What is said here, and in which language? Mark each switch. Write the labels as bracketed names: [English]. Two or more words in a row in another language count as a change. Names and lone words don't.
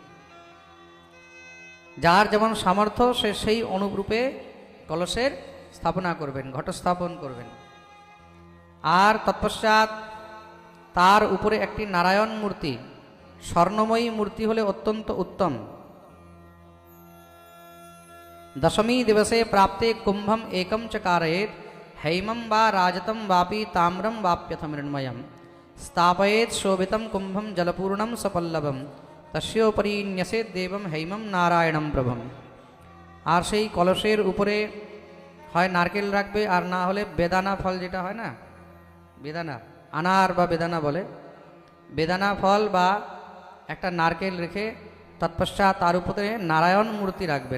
[Bangla] যার যেমন সামর্থ্য সে সেই অনুরূপে কলসের স্থাপনা করবেন, ঘট স্থাপন করবেন। আর তৎপশ্চাৎ তার উপরে একটি নারায়ণ মূর্তি, স্বর্ণময়ী মূর্তি হলে অত্যন্ত উত্তম। [Sanskrit] দশমী দিবসে প্রাপ্তে কুম্ভম একম চ कारयेत, हैमं वा राजतं वापि ताम्रं वाप्यथ मृण्मयं, स्थापयेत शोभितं कुंभम जलपूर्णम सपल्लवम, तस्योपरि न्यसेत देवम हैमं नारायणं प्रभम। [Bangla] আর সেই কলসের উপরে হয় নারকেল রাখবে, আর না হলে বেদানা ফল, যেটা হয় না বেদানা, আনার বা বেদানা বলে, বেদানা ফল বা একটা নারকেল রেখে তৎপশ্চাৎ তার উপরে নারায়ণ মূর্তি রাখবে।